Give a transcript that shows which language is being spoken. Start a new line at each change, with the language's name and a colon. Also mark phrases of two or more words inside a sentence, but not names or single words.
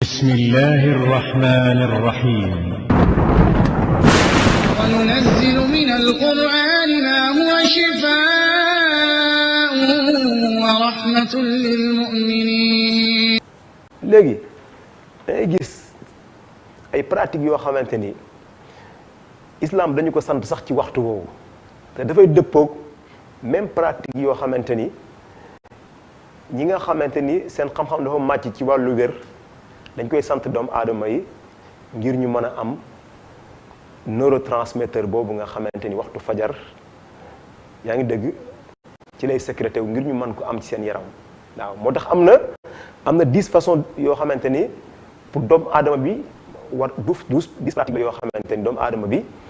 Arabic: بسم الله الرحمن الرحيم وننزل من القرآن ما هو شفاء ورحمة للمؤمنين.
Wolof: léegi dangay gis ay pratiques yoo xamante ni islam dañu ko sant sax ci waxtu woowu te dafay dëppoog
French: même pratique
Wolof: yoo xamante ni ñi nga xamante ni seen xam-xam dafa màcc ci wàllu wér dañ koy sant doomu aadama yi ngir ñu mën a am neurotransmetteur boobu nga xamante ni waxtu fajar yaa ngi dëgg ci lay sécrété wu ngir ñu mën ko am ci seen yaram waaw moo tax am na 10 façons yoo xamante ni pour doomu aadama bi war 10 pratiques yoo xamante ni doomu aadama bi